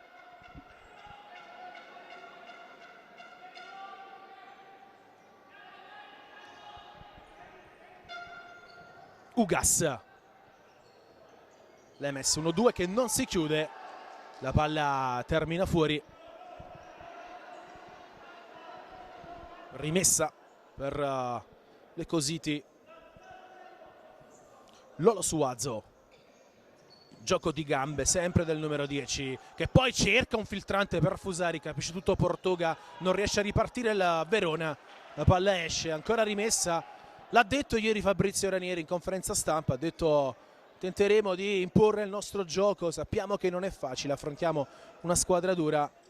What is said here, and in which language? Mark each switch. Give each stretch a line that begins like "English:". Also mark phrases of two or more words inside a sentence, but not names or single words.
Italian: Ugas, l'Emes 1-2 che non si chiude, la palla termina fuori, rimessa per l'Ecositi. Lolo Suazo, gioco di gambe sempre del numero 10 che poi cerca un filtrante per Fusari, capisce tutto Portuga, non riesce a ripartire il Verona, la palla esce, ancora rimessa. L'ha detto ieri Fabrizio Ranieri in conferenza stampa, ha detto tenteremo di imporre il nostro gioco, sappiamo che non è facile, affrontiamo una squadra dura.